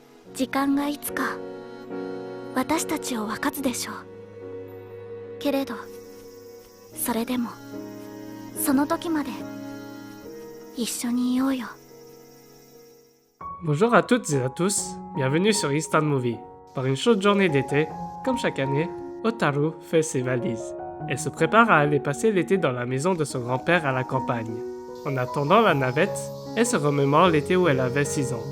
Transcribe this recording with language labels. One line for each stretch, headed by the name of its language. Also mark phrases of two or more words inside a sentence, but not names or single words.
Japanese: 時間がいつか私たちを分かつでしょう。けれどそれでもその時まで一緒にいようよ。
French: Bonjour à toutes et à tous, bienvenue sur Instant Movie. Par une chaude journée d'été, comme chaque année, Hotaru fait ses valises. Elle se prépare à aller passer l'été dans la maison de son grand-père à la campagne. En attendant la navette, elle se remémore l'été où elle avait 6 ans.